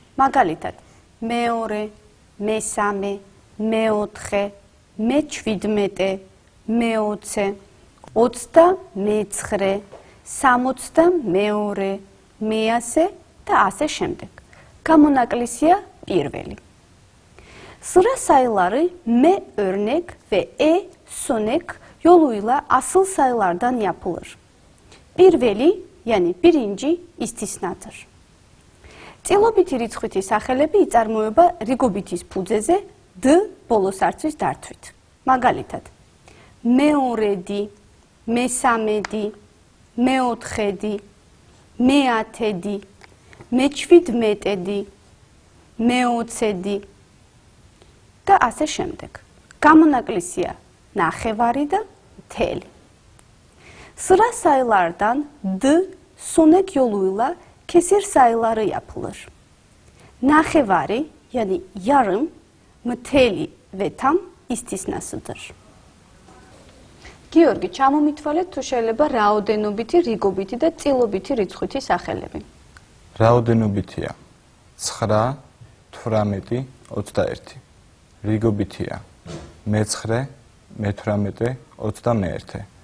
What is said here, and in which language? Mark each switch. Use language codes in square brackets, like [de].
[ka] მაგალითად, მე-2, მე-3, მე-4, მე-17, მე-20, 29, 62, მე-100 და ასე შემდეგ. გამონაკლისია პირველი. [tr] Sıra sayıları M örnek ve E sonek yoluyla asıl sayılardan yapılır. Bir veli yani birinci istisnadır. [ka] Წილობითი რიცხვების სახელები იწარმოება რიგობითის ფუძეზე D ბოლოს არცვის დართვით. მაგალითად, მე-2, მე-3, მე-4, მე-10, მე-17, მე-20 და ასე შემდეგ. გამონაკლისია ნახევარი და მთელი. [tr] Sıra sayılardan D sonek yoluyla kesir sayıları yapılır. Nahevare yani yarım, mteli ve tam istisnasıdır. [ka] Georgi, ჩამომითვალეთ თუ შეიძლება რაოდენობითი, რიგობითი და წილობითი რიცხვების სახელები. რაოდენობითია 9, 18, 21. რიგობითია მე-9, მე-18, 21.